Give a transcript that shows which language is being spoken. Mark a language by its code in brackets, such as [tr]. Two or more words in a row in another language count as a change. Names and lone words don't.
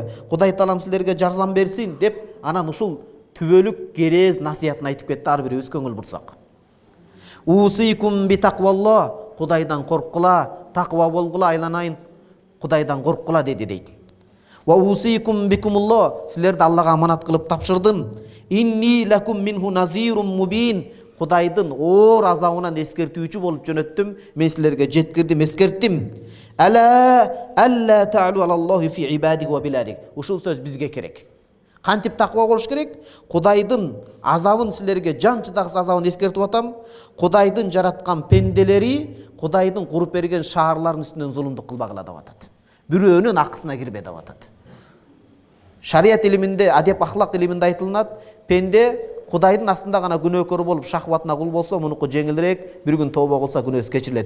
[ky] Кудай Таалам силерге жарзам берсин деп анан ушул түбөлүк керез насыятын айтып кетти, ар бирибиз көңүл бурсак. [ar] أوصيكم بتقوى الله, [ky] Кудайдан корккула, таква болгула, айланайын Кудайдан корккула деди дейт. [ar] وأوصيكم بكم الله, [ky] силерди Аллага аманат кылып тапшырдым. [ar] إني لكم منه نذير مبين, [ky] Кудайдын оор азабынан эскертүүчү болуп жөнөттүм, мен силерге жеткирдим, эскерттим. [ar] ألا تعلوا على الله في عباده وبلاده. [ky] Ушул сөз бизге керек. Кантип таква болуш керек? Кудайдын азабын силерге, жан чыдагыс азабын эскертип атам. Кудайдын жараткан пенделери, Кудайдын куруп берген шаарлардын үстүнөн зулумдук кылбагыла деп атат. Бирөөнүн акысына кирбе деп атат. Шарият илиминде, адеп ахлак илиминде айтылынат, пенде Кудайдын астында гана күнөөкөр болуп шахватына кул болсо, мунуку жеңилирээк, бир күн тооба кылса күнөөсү кечирилет.